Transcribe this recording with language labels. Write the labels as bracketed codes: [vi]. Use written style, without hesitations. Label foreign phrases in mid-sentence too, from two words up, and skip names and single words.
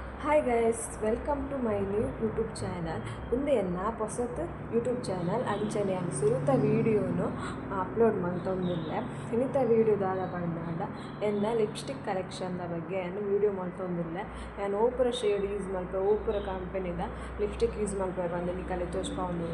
[en] Hi guys, welcome to my new YouTube channel. [tcy] ಮುಂದೆ ಹೊಸತು [en] YouTube channel [tcy] ಅಂಚನೆ ಸುರುತ ವೀಡಿಯೋನು ಅಪ್ಲೋಡ್ ಮಾಡ್ತೊಂದಿಲ್ಲ. ಇನ್ನಿತ ವೀಡಿಯೋದಾದ ಪಂಡ [en] lipstick collection [tcy] ಬಗ್ಗೆ ವೀಡಿಯೋ ಮಾಡ್ತೊಂದಿಲ್ಲ. ನಾನು ಓಪುರ [en] shade use [tcy] ಮಲ್ಪೆ ಓಪುರ ಕಂಪೆನಿದ [en] lipstick use [tcy] ಮಲ್ಪೆ ಬಂದು ನಿಕಲೆ ತೋರಿಸ್ಕೊಂಡಿಲ್ಲ.